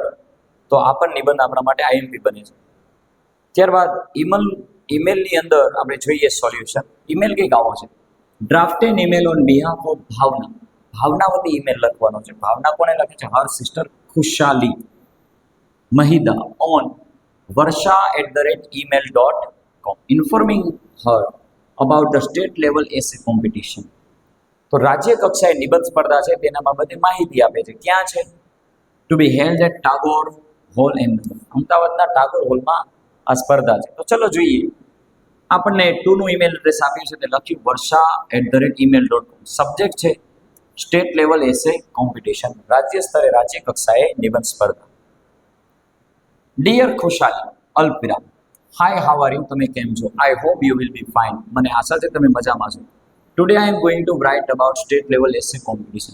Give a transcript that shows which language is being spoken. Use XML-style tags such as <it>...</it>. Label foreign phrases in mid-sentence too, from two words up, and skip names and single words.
<gu>તો આ પણ નિબંધ આપણા માટે આઈએમપી બને છે. ત્યારબાદ ઈમેલની અંદર આપણે જોઈએ સોલ્યુશન. ઈમેલ કંઈક આવો છે,</gu> <en>draft an email on behalf of Bhavna.</en> <gu>ભાવના વતી ઈમેલ લખવાનો છે. ભાવના કોને લખે છે?</gu> <en>her sister Khushali Mahida on varsha@email.com informing her about the state level essay competition.</en> <gu>તો રાજ્ય કક્ષાએ નિબંધ સ્પર્ધા છે તેના બાબતે માહિતી આપે છે. ક્યાં છે?</gu> <en>to be held at Tagore Hall Ahmedabad.</en> <gu>અમદાવાદના ટાગોર હોલમાં આ સ્પર્ધા છે. તો ચલો જોઈએ, આપણને ટુનું</gu> <en>email address</en> <gu>આપ્યું છે તે લખ્યું varsha@email.com. સબ્જેક્ટ છે</gu> <en>state level essay competition,</en> <gu>રાજ્ય સ્તરે રાજ્ય કક્ષાએ નિબંધ સ્પર્ધા.</gu> <en>dear Khushali અલ્પવિરામ, hi how are you?</en> <gu>તમે કેમ છો?</gu> <en>I hope you will be fine.</en> <gu>મને આશા છે તમે મજામાં છો.</gu> <en>today I am going to write about state level essay competition.</en>